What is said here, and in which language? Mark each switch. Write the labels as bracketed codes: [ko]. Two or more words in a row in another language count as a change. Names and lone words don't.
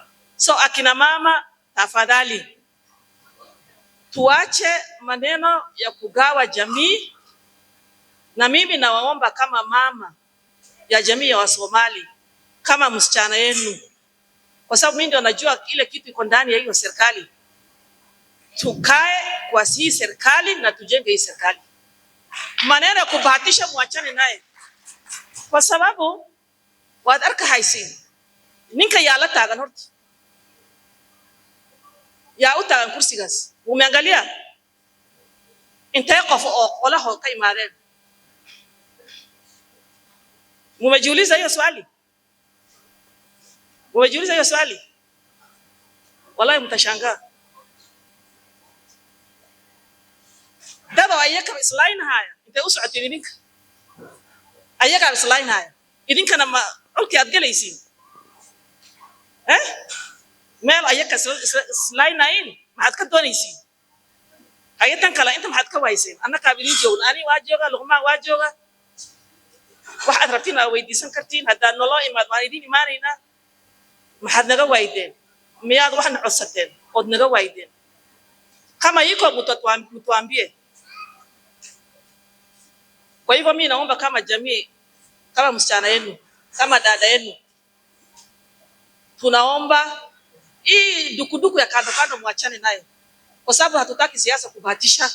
[sw] So akina mama tafadhali tuache maneno ya kugawa jamii, na mimi nawaomba kama mama ya jamii ya Wasomali, kama msichana yenu, kwa sababu mimi ndio najua ile kitu iko ndani ya hiyo serikali. Tukae kwa hii serikali na tujenge hii serikali. Maneno ya kubahatisha muachane naye, kwa sababu [so] wadarka haisi ninka yala taagan horta yaa u taagan kursigaas umeangalia intee qof oo qolaho ka imaadeen. [sw] Mumejiuliza hiyo swali? Mumejiuliza hiyo swali? Wallahi mtashangaa. [so] Dada ayaka islayn haya intee u socotay idinka? Ayaka islayn haya idinkana ma halkii aad galaysiin meel ayaka islaynayn maxaad ka doonaysiin? Hay'adan kale inta maxaad ka waayeen? Annaka bidin joogna ani waa jooga luqmaan waa jooga. Waxaad rabtiin aad weydiisan kartiin haddaan noloo imaad waan idin imaanayna. Maxaad naga waayeen? Miyaad wax na codsateen oo naga waayeen? [sw] Kama yiko mtuambie. Kwa hivyo mimi naomba kama jamii, kama msichana yenu, kama dada yenu, tunaomba hii dukuduku ya kando muachane nayo, kwa sababu hatutaki siasa kubahatisha.